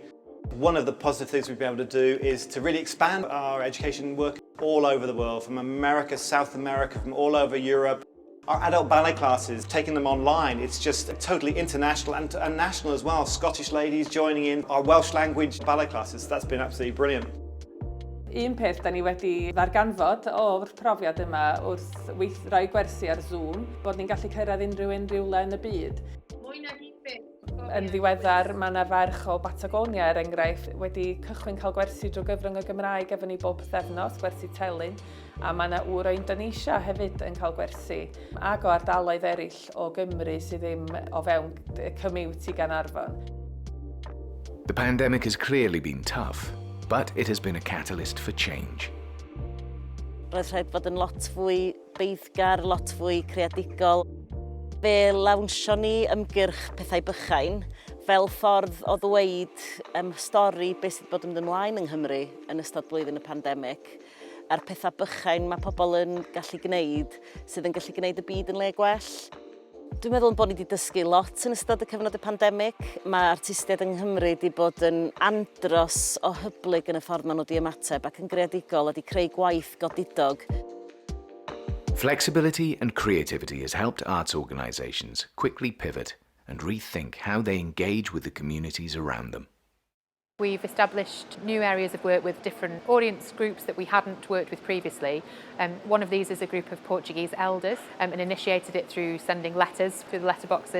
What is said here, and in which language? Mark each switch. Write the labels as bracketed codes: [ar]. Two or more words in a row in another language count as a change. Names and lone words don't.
[en] One of the positive things we've been able to do is to really expand our education work all over the world, from America, South America, from all over Europe. Our adult ballet classes, taking them online, it's just totally international and national as well. Scottish ladies joining in our Welsh language ballet classes. That's been absolutely brilliant. [cy] Un peth da ni wedi ddarganfod o'r profiad yma wrth rhoi gwersi ar Zoom, bod ni'n gallu cyrraedd unrhyw rhywle yn y byd. Yn ddiweddar, mae yna ferch o Batagonia, enghraifft, wedi cychwyn cael gwersi drwy gyfrwng y Gymraeg efo ni bob pythefnos, gwersi telyn, a mae yna ŵr o Indonesia hefyd yn cael gwersi, ac o ardaloedd eraill o Gymru sydd ddim o fewn commute i Gaernarfon. [en] The pandemic has clearly been tough, but it has been a catalyst for change. [cy] Roedd rhaid fod yn lot fwy beiddgar, lot fwy creadigol. Fe lawnsio ni ymgyrch pethau bychain fel ffordd o ddweud stori beth sydd bod yn mynd ymlaen yng Nghymru yn ystod blwyddyn y pandemig, a'r pethau bychain mae pobl yn gallu gwneud sydd yn gallu gwneud y byd yn le gwell. Dwi'n meddwl bod ni wedi dysgu lot yn ystod y cyfnod y pandemig. Mae artistiaid yng Nghymru wedi bod yn andros o hyblyg yn y ffordd maen nhw wedi ymateb ac yn greadigol a wedi creu gwaith godidog. [en] Flexibility and creativity has helped arts organisations quickly pivot and rethink how they engage with the communities around them. We've established new areas of work with different audience groups that we hadn't worked with previously. One of these is a group of Portuguese elders and initiated it through sending letters through the letterboxes.